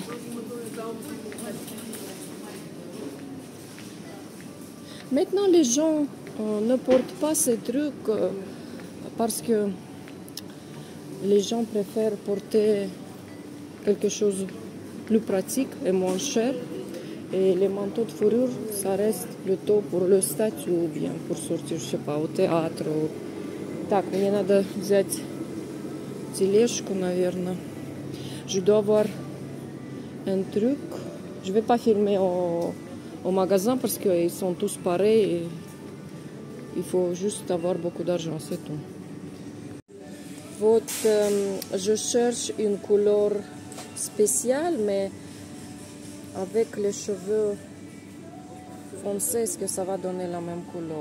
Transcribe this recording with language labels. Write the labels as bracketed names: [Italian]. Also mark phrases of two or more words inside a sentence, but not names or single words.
[French] Maintenant, les gens ne portent pas ces trucs parce que les gens préfèrent porter quelque chose plus pratique et moins cher. Et les manteaux de fourrure, ça reste plutôt pour le statut ou bien pour sortir, je sais pas, au théâtre. [Russian] Так, мне надо взять тележку, наверное. [French] Je dois avoir un truc. Je vais pas filmer au magasin parce qu'ils sont tous pareils. Et il faut juste avoir beaucoup d'argent, c'est tout. Вот, je cherche une couleur spéciale, mais avec les cheveux foncés, est-ce que ça va donner la même couleur?